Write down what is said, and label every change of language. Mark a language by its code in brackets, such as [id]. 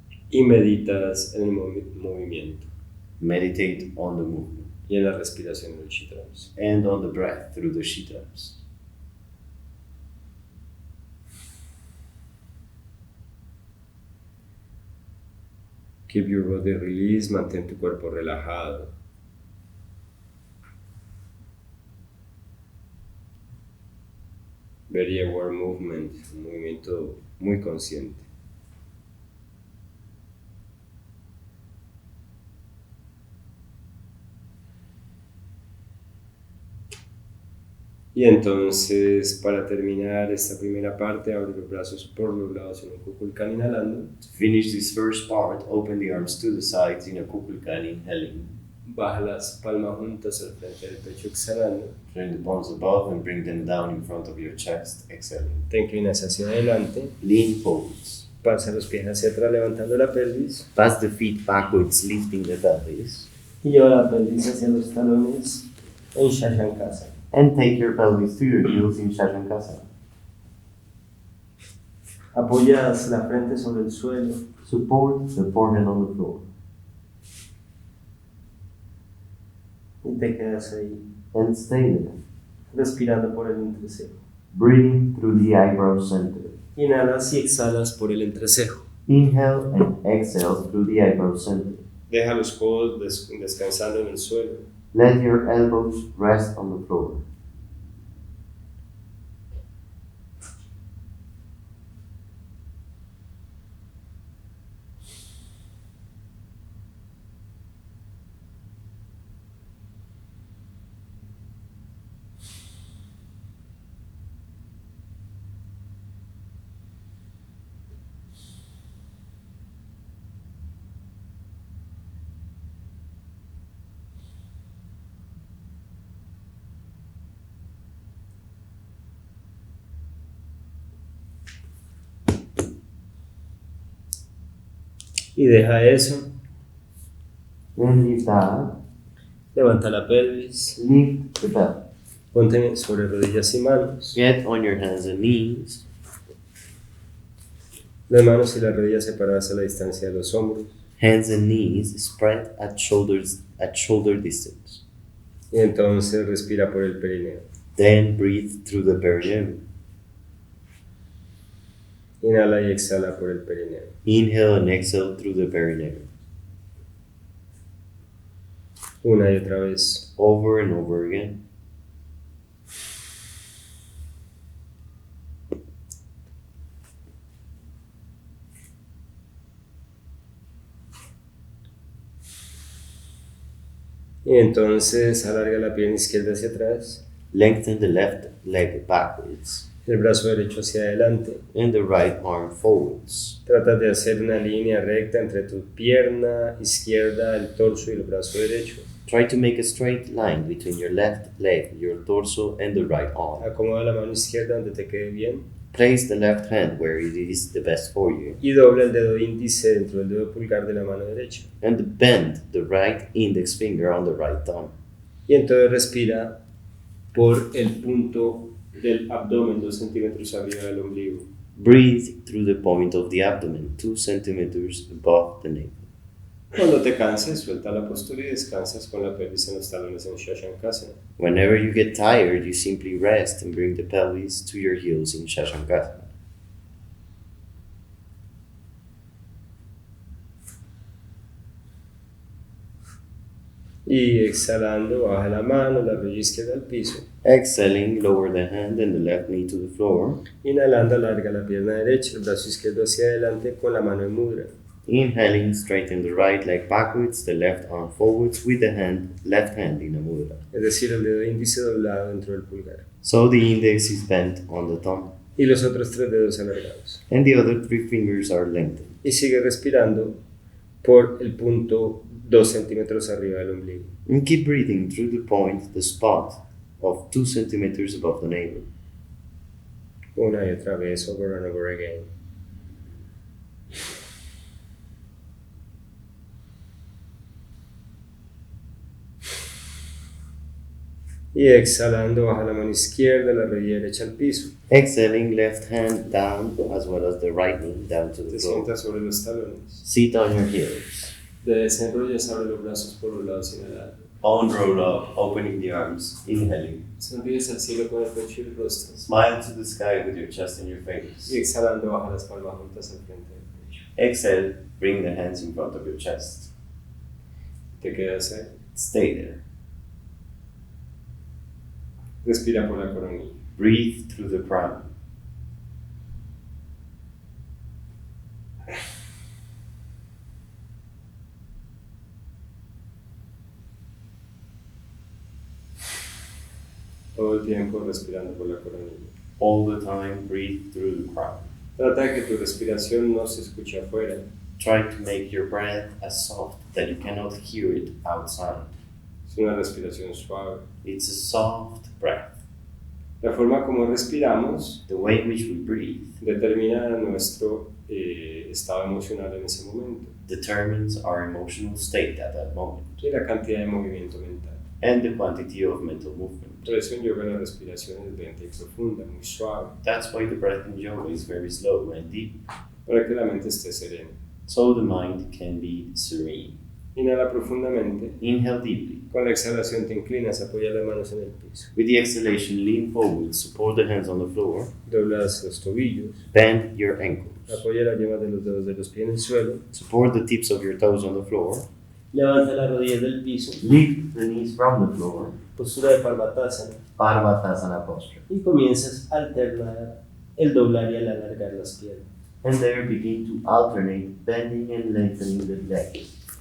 [es] Y meditas en el movimiento [en] Meditate on the movement [es] y en la respiración de los chitrams. [en] and on the breath through the shitrams. Keep your body released, [es] mantén tu cuerpo relajado. [en] Very aware movement, [es] un movimiento muy consciente. Y entonces, para terminar esta primera parte, abre los brazos por los lados en un kukulkan inhalando. [en] To finish this first part, open the arms to the sides in a kukulkan inhaling. [es] Baja las palmas juntas al frente del pecho exhalando. [en] Bring the palms above and bring them down in front of your chest, exhaling. [es] Te inclinas hacia adelante. [en] Lean forwards. [es] Pasa los pies hacia atrás levantando la pelvis. [en] Pass the feet backwards, lifting the pelvis. [es] Y lleva la pelvis hacia los talones en shashankasana. [en] And take your pelvis to your heels in shashankasana. [es] Apoyas la frente sobre el suelo. [en] Support the forehead on the floor. [es] Y te quedas ahí, [en] And stay there. [es] respirando por el entrecejo. [en] Breathing through the eyebrow center. [es] Inhalas y exhalas por el entrecejo. [en] Inhale and exhale through the eyebrow center. [es] Deja los codos descansando en el suelo. [en] Let your elbows rest on the floor. [es] Y deja eso. [en] Then lift that. [es] Levanta la pelvis. [en] Lift the belly. [es] Ponte sobre rodillas y manos. [en] Get on your hands and knees. [es] Las manos y las rodillas separadas a la distancia de los hombros. [en] Hands and knees spread at shoulder distance. [es] Y entonces respira por el perineo. [en] Then breathe through the perineum. [es] Inhala y exhala por el perineo. [en] Inhale and exhale through the perineum. [es] Una y otra vez. [en] Over and over again. [es] Y entonces alarga la pierna izquierda hacia atrás. [en] Lengthen the left leg backwards. [es] El brazo derecho hacia adelante. [en] And the right arm forwards. [es] Trata de hacer una línea recta entre tu pierna izquierda, el torso y el brazo derecho. [en] Try to make a straight line between your left leg, your torso, and the right arm. [es] Acomoda la mano izquierda donde te quede bien. [en] Place the left hand where it is the best for you. [es] Y dobla el dedo índice dentro del dedo pulgar de la mano derecha. [en] And bend the right index finger on the right thumb. [es] Y entonces respira por el punto del abdomen 2 centímetros arriba del ombligo. [en] Breathe through the point of the abdomen, 2 centimeters above the navel. [es] Cuando te canses, suelta la postura y descansas con la pelvis en los talones en shashankasana. [en] Whenever you get tired, you simply rest and bring the pelvis to your heels in shashankasana. [es] Y exhalando, baja la mano, la rodilla izquierda al piso. [en] Exhaling, lower the hand and the left knee to the floor. [es] Inhalando, alarga la pierna derecha, el brazo izquierdo hacia adelante con la mano en mudra. [en] Inhaling, straighten the right leg backwards, the left arm forwards with the left hand in a mudra. [es] Es decir, el dedo índice doblado dentro del pulgar. [en] So the index is bent on the thumb. [es] Y los otros 3 dedos alargados. [en] And the other 3 fingers are lengthened. [es] Y sigue respirando por el punto 2 centímetros arriba del ombligo. [en] And keep breathing through the point, the spot of 2 centimeters above the navel. [es] Una y otra vez, [en] over and over again. [es] Y exhalando, baja la mano izquierda, la rodilla derecha al piso. [en] Exhaling, left hand down as well as the right knee down to the [es] Te [en] floor. [es] sientas sobre los talones. [en] Sit on your heels. [es] Te desenrollas, abre los brazos por los lados inhalando. [en] Palm roll up, opening the arms, inhaling. [es] Sonríes al cielo con el pecho y el rostro. [en] Smile to the sky with your chest and your face. [es] Y exhalando, baja las palmas juntas al frente del pecho. [en] Exhale, bring the hands in front of your chest. [es] Te quedas ahí. [en] Stay there. [es] Respira por la coronilla. [en] Breathe through the crown. [es] Todo el tiempo respirando por la coronilla. [en] All the time, breathe through the crown. [es] Trata de que tu respiración no se escuche afuera. [en] Try to make your breath as soft that you cannot hear it outside. [es] Es una respiración suave. [en] It's a soft breath. [es] La forma como respiramos [en] The way in which we breathe [es] determina nuestro estado emocional en ese momento [en] determines our emotional state at that moment [es] y la cantidad de movimiento mental. [en] and the quantity of mental movement. [es] Por eso en yoga la respiración es lenta y profunda, muy suave, [en] That's why the breath in yoga is very slow and deep, [es] para que la mente esté serena. [en] so the mind can be serene. [es] Inhala profundamente. [en] Inhale deeply. [es] Con la exhalación te inclinas, apoyas las manos en el piso. [en] With the exhalation, lean forward, support the hands on the floor, [es] Doblas los tobillos. [en] bend your ankles, [es] Apoya las yemas de los dedos de los pies en el suelo. [en] support the tips of your toes on the floor, [es] Levanta las rodillas del piso. [en] lift the knees from the floor, [es] Postura de parvatasana. [en] parvatasana posture, [es] Y comienzas a alternar el doblar y el alargar las piernas. [en] and there begin to alternate bending and lengthening the legs.